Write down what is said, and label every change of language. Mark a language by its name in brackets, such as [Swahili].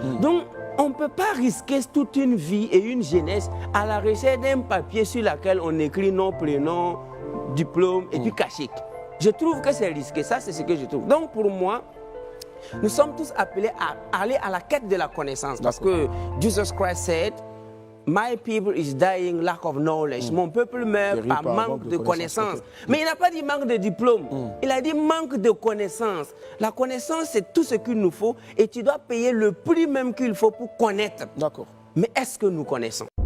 [French] Donc, on ne peut pas risquer toute une vie et une jeunesse à la recherche d'un papier sur lequel on écrit nom, prénom, diplôme et puis cachet. Je trouve que c'est risqué, ça c'est ce que je trouve. Donc pour moi, nous sommes tous appelés à aller à la quête de la connaissance. [English] Parce que Jesus Christ said, My people is dying lack of knowledge. [French] Mon peuple meurt par manque de connaissances. Mais il n'a pas dit manque de diplôme. Il a dit manque de connaissances. La connaissance, c'est tout ce qu'il nous faut et tu dois payer le prix même qu'il faut pour connaître. D'accord. Mais est-ce que nous connaissons?